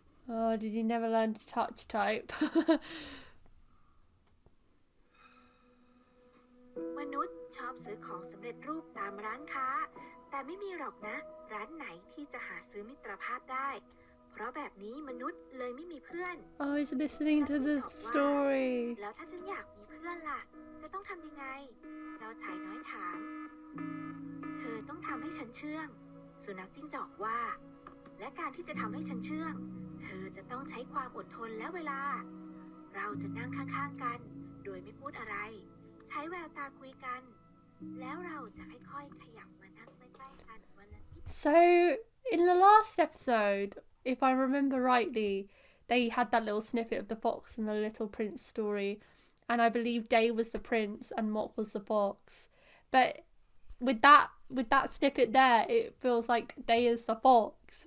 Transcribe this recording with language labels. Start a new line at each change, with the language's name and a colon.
English: Oh, did he never learn to touch type?
Thai: มนุษย์ชอบซื้อของสำเร็จรูปตามร้านค้า แต่ไม่มีหรอกนะ ร้านไหนที่จะหาซื้อมิตรภาพได้ เพราะแบบนี้มนุษย์เลยไม่มีเพื่อน
English: Oh, he's listening to the story.
Thai: แล้วถ้าฉันอยากมีเพื่อนล่ะ จะต้องทำยังไง เจ้าชายน้อยถาม เธอต้องทำให้ฉันเชื่อง สุนัขจิ้งจอกว่า และการที่จะทำให้ฉันเชื่อง เธอจะต้องใช้ความอดทนและเวลา เราจะนั่งข้างๆกัน โดยไม่พูดอะไร ใช้แววตาคุยกัน แล้วเราจะค่อยๆขยับมานั่งใกล้ๆกันวันละนิด
English: So, in the last episode, if I remember rightly, they had that little snippet of the fox and the little prince story, and I believe Day was the prince and Mok was the fox. But with that snippet there, it feels like Day is the fox.